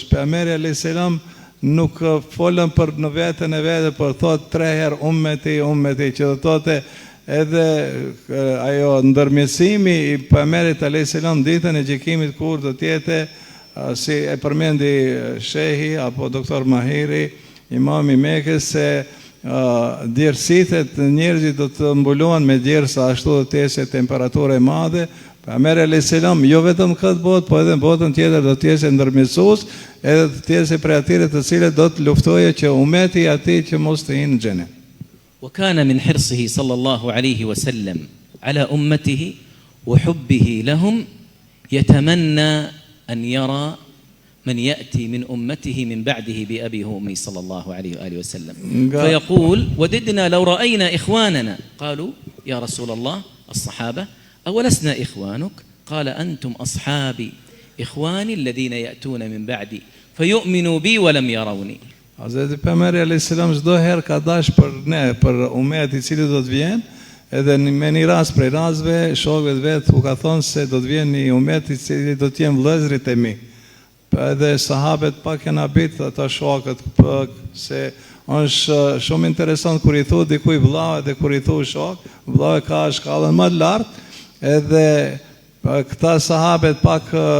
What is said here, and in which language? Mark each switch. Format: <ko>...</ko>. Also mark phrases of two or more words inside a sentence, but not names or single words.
<sq>Pejgamberi</sq> <ar>عليه السلام</ar> <sq>nuk folën për në veten e vet, por thot 3 herë ummeti ummeti, që do thotë edhe ajo ndërmjetësimi I pejgamberit</sq> <ar>عليه السلام</ar> <sq>ditën e gjykimit, kur do të jetë si e përmendi shehi apo doktor Mahiri, imam I Mekës, se djersitë e njerëzit do të mbulohen me djersa, ashtu do të jetë temperaturë e madhe. Pejgamberi</sq> <ar>عليه السلام</ar> <sq>jo vetëm këtë botë, po edhe në botën tjetër do të jetë ndërmjetësues, edhe do të jetë prej atyre të cilët do të luftojë që ummeti I atij që mos të hinë në xhenet.</sq> <ar>وكان من حرصه صلى الله عليه وسلم على أمته وحبه لهم يتمنى أن يرى من يأتي من أمته من بعده بأبيه وأمه صلى الله عليه وآله وسلم، فيقول وددنا لو رأينا إخواننا. قالوا يا رسول الله الصحابة أولسنا إخوانك؟ قال أنتم أصحابي إخواني الذين يأتون من بعدي فيؤمنوا بي ولم يروني.</ar> <sq>Hazreti Pejgamberi</sq> <ar>عليه السلام</ar> <sq>çdo herë ka dash për ne, për umetin I cili do të vjen, edhe me një rast prej rastëve shokëve vet u ka thonë se do të vjen një umet I cili do të jenë vëllezërit e mi. Edhe sahabët pak janë habit ata shokët, se është shumë interesant kur I thotë dikujt vëllau dhe kur I thotë shok, vëllau ka shkallën më të lartë, edhe këta sahabët pak</sq>